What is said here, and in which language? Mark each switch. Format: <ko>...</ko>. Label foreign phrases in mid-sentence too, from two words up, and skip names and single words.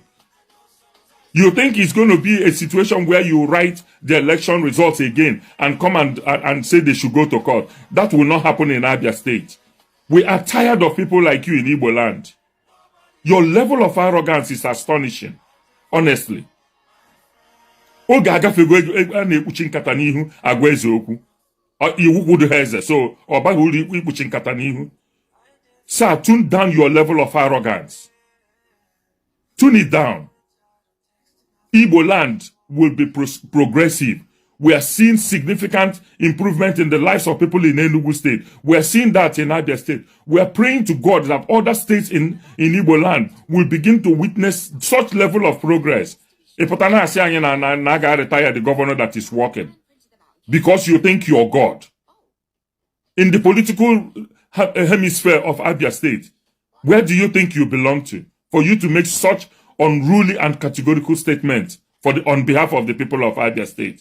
<en>You think it's going to be a situation where you write the election results again and come and say they should go to court? That will not happen in Abia State. We are tired of people like you in Igbo land. Your level of arrogance is astonishing. Honestly.</en> <ig>Oge agafego a na-ekpuchi nkata n'ihu agwa eze okwu. Iwu kwudu ha eze, so ọ baghị uru ikpuchi nkata n'ihu.</ig> <en>Sir, tune down your level of arrogance. Tune it down. Igbo land will be progressive. We are seeing significant improvement in the lives of people in Enugu State. We are seeing that in Abia State. We are praying to God that other states in Igbo land will begin to witness such level of progress.</en> <ig>Ipotana asi anyị na aga</ig> <en>retire the governor that is working. Because you think you're God. In the political hemisphere of Abia State, where do you think you belong to? For you to make such unruly and categorical statements on behalf of the people of Abia State.</en>